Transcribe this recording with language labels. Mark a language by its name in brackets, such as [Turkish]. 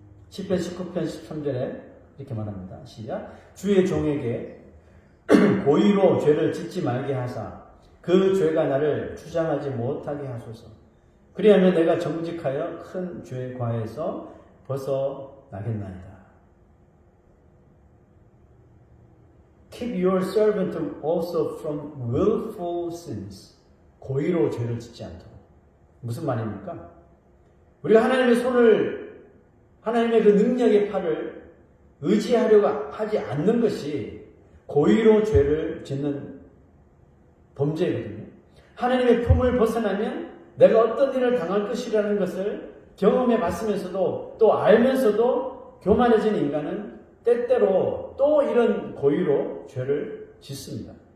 [Korean] 10편 19편 13절에 이렇게 말합니다. 시작. 주의 종에게 고의로 죄를 짓지 말게 하사 그 죄가 나를 주장하지 못하게 하소서. 그리하면 내가 정직하여 큰 죄 과에서 벗어나겠나이다. [English] Keep your servant also from willful sins. [Korean] 고의로 죄를 짓지 않도록. 무슨 말입니까? 우리가 하나님의 손을, 하나님의 그 능력의 팔을 의지하려고 하지 않는 것이 고의로 죄를 짓는 범죄거든요. 하나님의 품을 벗어나면 내가 어떤 일을 당할 것이라는 것을 경험해 봤으면서도 또 알면서도 교만해진 인간은 때때로 또 이런 고의로 죄를 짓습니다.